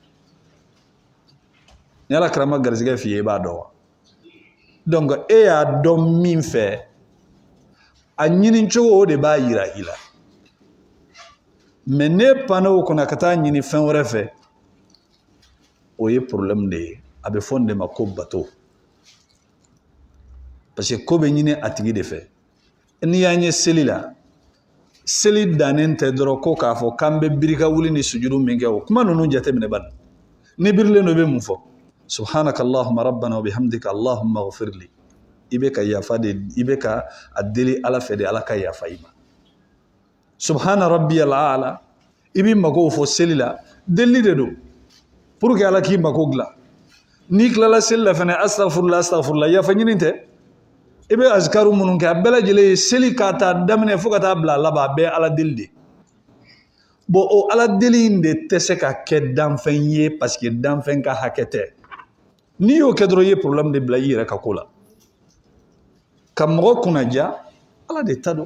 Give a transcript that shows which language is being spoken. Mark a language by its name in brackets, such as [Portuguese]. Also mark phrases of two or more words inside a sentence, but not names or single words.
[Bambara] ni Ala kɛra ma garizigɛ f'i ye i b'a dɔn wa donc e y'a dɔn min fɛ a ɲini cogo o de b'a yira i la mais ne panna o kunna ka taa ɲini fɛn wɛrɛ fɛ o ye problème de ye a bɛ fɔ nin de ma ko bato [French] parce que [Bambara] ko bɛ ɲini a tigi de fɛ n'i y'a ɲɛ seli la seli dannen tɛ dɔrɔn ko k'a fɔ k'an bɛ birika wuli ni sujudu min kɛ o kuma ninnu jateminɛ bani ni birilen do i bɛ mun fɔ [Arabic] سبحانك اللهم ربنا وبحمدك اللهم اغفر لي [Bambara] i bɛ ka yafa de i bɛ ka a deli Ala fɛ de Ala ka yafa i ma [Arabic] سبحان ربي الأعلى [Bambara] i b'i mago fɔ seli la deli de do [French] pour que [Bambara] Ala k'i mago dilan n'i tilala seli la fɛnɛ astaghfirullah yafa ɲini tɛ i bɛ azikaru minnu kɛ a bɛɛ lajɛlen ye seli k'a ta daminɛ fo ka taa bila laban a bɛɛ ye Ala deli de bon o Ala deli in de tɛ se ka kɛ danfɛn ye [French] parce que [Bambara] danfɛn ka hakɛ tɛ n'i y'o kɛ dɔrɔn i ye problème de bila i yɛrɛ ka ko la ka mɔgɔ kunnaja Ala de ta don